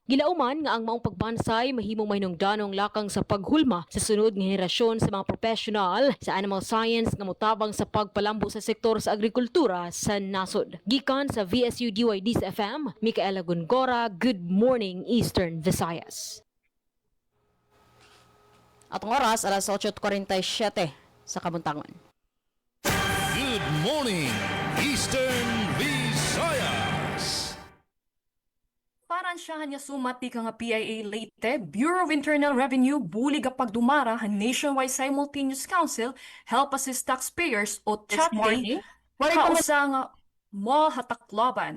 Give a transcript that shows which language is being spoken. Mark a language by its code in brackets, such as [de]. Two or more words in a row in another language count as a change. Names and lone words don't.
[ceb] Gilauman nga ang maong pagbansay mahimong mahinungdanong lakang sa paghulma sa sunod nga henerasyon sa mga professional sa [en] animal science [ceb] nga motabang sa pagpalambo sa sektor sa agrikultura sa nasod. Gikan sa VSU DYD sa FM, Micaela Gongora, Good Morning Eastern Visayas. Atong oras, alas 8:47 sa Kabuntangon. [en] Good morning, Eastern Visayas. [war] Paransyahan niya sumati ka nga PIA Leyte, Bureau of Internal Revenue, bulig a pagdumara han Nationwide Simultaneous Council, Help Assist Taxpayers o CHATDAY, kausa nga mall hatakloban.